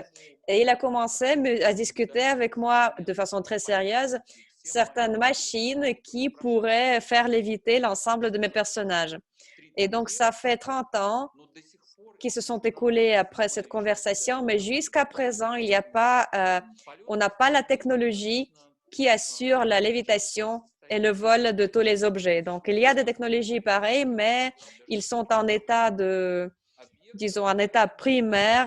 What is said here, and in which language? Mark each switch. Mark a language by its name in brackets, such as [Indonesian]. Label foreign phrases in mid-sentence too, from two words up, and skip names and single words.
[French] Et il a commencé à discuter avec moi de façon très sérieuse certaines machines qui pourraient faire léviter l'ensemble de mes personnages. Et donc, ça fait 30 ans [Russian] но до сих пор [French] qui se sont écoulés après cette conversation, mais jusqu'à présent, il n'y a pas, on n'a pas la technologie qui assure la lévitation et le vol de tous les objets. Donc, il y a des technologies pareilles, mais ils sont en état disons, en état primaire.